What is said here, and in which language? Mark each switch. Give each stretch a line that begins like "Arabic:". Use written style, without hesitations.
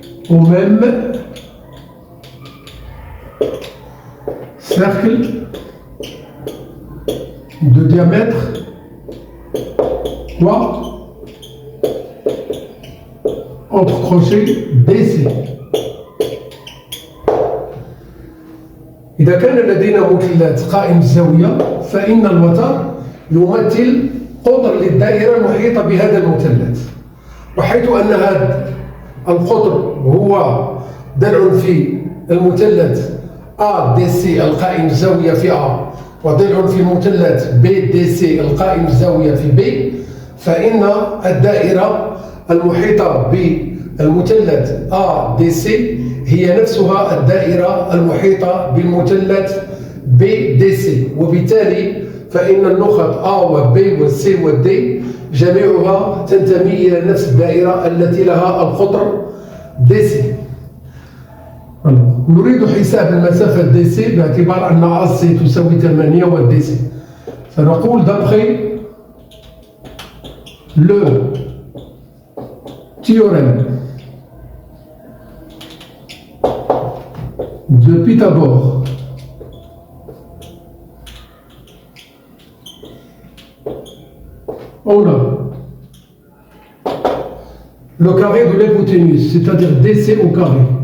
French: au même cercle de diamètre quoi entre crochets BC.
Arabic: إذا كان لدينا مثلث قائم الزاوية فإن الوتر يمثل قطر للدائرة المحيطة بهذا المثلث، وحيث أن هذا القطر هو ضلع في المثلث ADC القائم الزاوية في A وضلع في المثلث BDC القائم الزاوية في B، فإن الدائرة المحيطة بالمثلث ADC هي نفسها الدائرة المحيطة بالمثلث BDC، وبالتالي فإن النقط A و B و C و D جميعها تنتمي إلى نفس الدائرة التي لها القطر DC. نريد حساب المسافة DC باعتبار أن AC تساوي 8 و DC، فنقول
French: d'après le théorème de Pythagore on a le carré de l'hypoténuse, c'est-à-dire DC au carré.